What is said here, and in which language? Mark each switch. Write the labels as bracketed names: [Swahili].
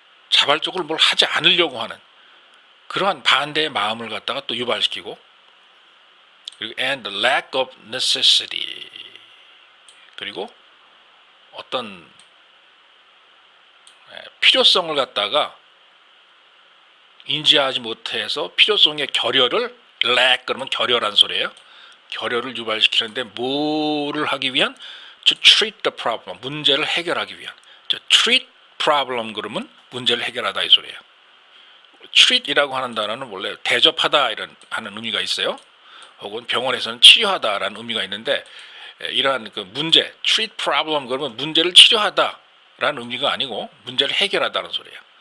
[Korean] 자발적으로 뭘 하지 않으려고 하는 그러한 반대의 마음을 갖다가 또 유발시키고, 그리고 [English] and lack of necessity, [Korean] 그리고 어떤 필요성을 갖다가 인지하지 못해서 필요성의 결여를, lack 그러면 결여란 소리예요. 결여를 유발시키는데 뭐를 하기 위한? [English] To treat the problem, [Korean] 문제를 해결하기 위한. [English] to treat problem [Korean] 그러면 문제를 해결하다 이 소리예요. treat이라고 하는 단어는 원래 대접하다 이런 하는 의미가 있어요. 혹은 병원에서는 치료하다라는 의미가 있는데, 이러한 그 문제, [English] treat problem [Korean] 그러면 문제를 치료하다라는 의미가 아니고 문제를 해결하다는 소리예요.